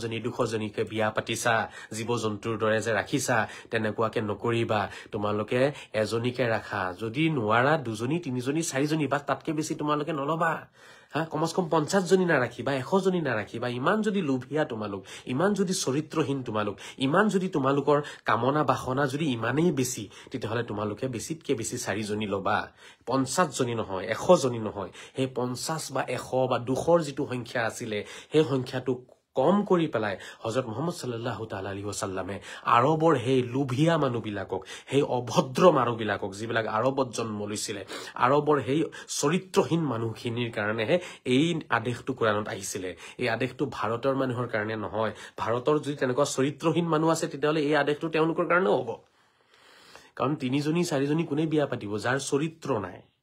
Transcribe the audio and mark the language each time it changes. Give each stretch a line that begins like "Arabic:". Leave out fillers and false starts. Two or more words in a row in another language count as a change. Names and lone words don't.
Assamese: জনী 200 জনীকে বিয়া পাতিছা জীৱ জন্তুৰ দৰে যে ৰাখিছা তেনেকুৱাকে নকৰিবা তোমালোকে এজনীকে ৰাখা যদি নোৱাৰা দুজনী তিনিজনী চাৰিজনী বা তাতকে বেছি তোমালোকে নলবা কমস কম 50 জনী না ৰাখিবা 100 জনী না ৰাখিবা ইমান যদি লোভিয়া তোমালোক ইমান যদি চৰিত্ৰহীন তোমালোক ইমান যদি তোমালোকৰ কামনা বাসনা যদি ইমানেই বেছি তেতিয়াহলে তোমালোকে বেছিতকে বেছি 4 জনী লবা 50 জনী নহয় 100 জনী নহয় হে 50 বা 100 বা 200 যিটো সংখ্যা আছিল হে সংখ্যাটো কম কৰি পেলাই হযৰত মুহাম্মদ
Arabic: صلى الله تعالى عليه وسلم
Assamese: আৰবৰ হেই লোভিয়া মানুহবিলাকক হেই অভদ্ৰ মানুহবিলাকক যিবিলাক আৰবত জন্ম লৈছিলে আৰবৰ হেই চৰিত্ৰহীন মানুহখিনিৰ কাৰণেহে এই আদেশটো কোৰআনত আহিছিল এই আদেশটো ভাৰতৰ মানুহৰ কাৰণে নহয় ভাৰতৰ যদি তেনেকুৱা চৰিত্ৰহীন মানুহ আছে তেতিয়াহলে এই আদেশটো তেওঁলোকৰ কাৰণেও হ'ব কাৰণ তিনিজনী চাৰিজনী কোনে বিয়া পাতিব যাৰ চৰিত্ৰ নাই